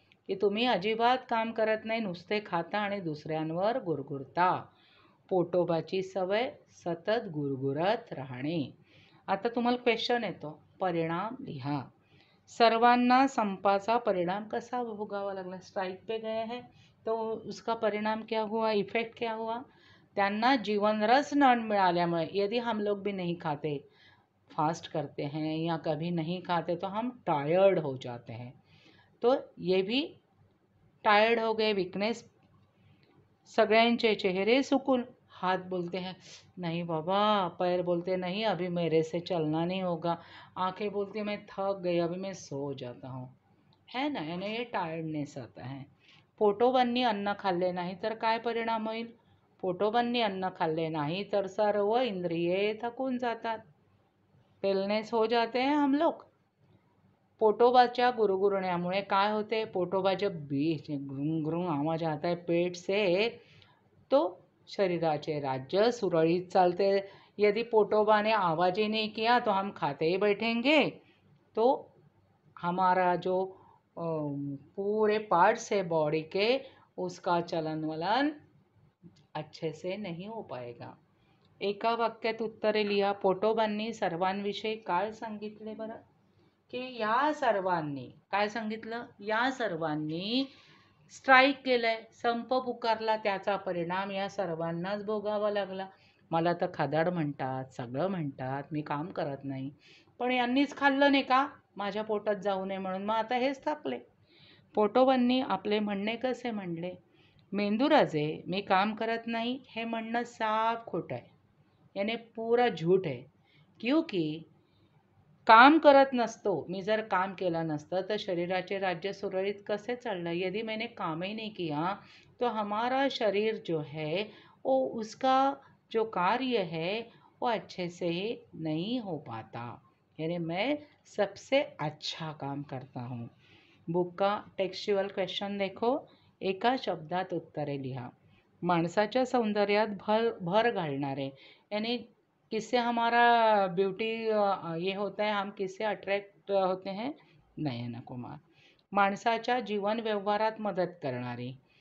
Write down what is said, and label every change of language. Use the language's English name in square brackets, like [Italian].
[Marathi] की तुम्ही अजिबात काम करत नाही, नुसते खाता आणि दुसऱ्यांवर गुरगुरता. पोटोबाची सवय सतत गुरगुरत राहणे. आता तुम्हाला क्वेश्चन येतो, परिणाम लिहा. सर्वांना संपाचा परिणाम कसा भोगावा लागला? [Hindi] स्ट्राइक पे गए हैं तो उसका परिणाम क्या हुआ, इफेक्ट क्या हुआ? [Marathi] त्यांना जीवन रस न मिळाल्यामुळे, [Hindi] यदि हम लोग भी नहीं खाते, फास्ट करते हैं या कभी नहीं खाते, तो हम टायर्ड हो जाते हैं. तो ये भी टायर्ड हो गए, वीकनेस. [Marathi] सगळ्यांचे चेहरे सुकून, [Hindi] हाथ बोलते हैं नहीं बाबा, पैर बोलते नहीं अभी मेरे से चलना नहीं होगा, आंखें बोलती मैं थक गई, अभी मैं सो जाता हूँ, है ना. यानी ये टायर्डनेस आता है. [Marathi] पोटोबांनी अन्न खाल्ले नाही तर काय परिणाम होईल? पोटोबांनी अन्न खाल्ले नाही तर सर्व इंद्रिये थकून जातात, [Hindi] पेलनेस हो जाते हैं हम लोग. [Marathi] पोटोबाच्या गुरगुरण्यामुळे काय होते? [Hindi] पोटोबा जब बीच ग्रुंग ग्रुंग आवाज आता है पेट से, [Marathi] तो शरीराचे राज्य सुरळीत चालते. [Hindi] यदि पोटोबा ने आवाज ही नहीं किया तो हम खाते ही बैठेंगे, तो हमारा जो पूरे पार्ट्स है बॉडी के, उसका चलन वलन अच्छे से नहीं हो पाएगा. [Marathi] एका वाक्यात उत्तरे लिहा. पोटोबांनी सर्वांविषयी काय सांगितले बरं? की या सर्वांनी काय सांगितलं? या सर्वांनी स्ट्राईक केलंय, संप पुकारला, त्याचा परिणाम या सर्वांनाच भोगावा लागला. मला तर खादाड म्हणतात, सगळं म्हणतात, मी काम करत नाही, पण यांनीच खाल्लं नाही का माझ्या पोटात जाऊ नये म्हणून, मग आता हेच थाकले. पोटोबांनी आपले म्हणणे कसे म्हणले? मेंदूराजे मी काम करत नाही हे म्हणणं साफ खोटं आहे, [Hindi] याने पूरा झूठ [Marathi] आहे. क्योंकि काम करत नसतो, मी जर काम केलं नसतं तर शरीराचे राज्य सुरळीत कसे चाललं? [Hindi] यदि मैंने काम ही नहीं किया तो हमारा शरीर जो है वो उसका जो कार्य है वो अच्छे से नहीं हो पाता. यानी मैं सबसे अच्छा काम करता हूँ. बुक का टेक्स्चुअल क्वेश्चन देखो. [Marathi] एका शब्दात उत्तरे लिहा. माणसाच्या सौंदर्यात भर घालणारे, [Hindi] यानी किससे हमारा ब्यूटी ये होता है, हम किससे अट्रैक्ट होते हैं? [Marathi] नयन कुमार. माणसाच्या जीवन व्यवहारात मदत करणारी,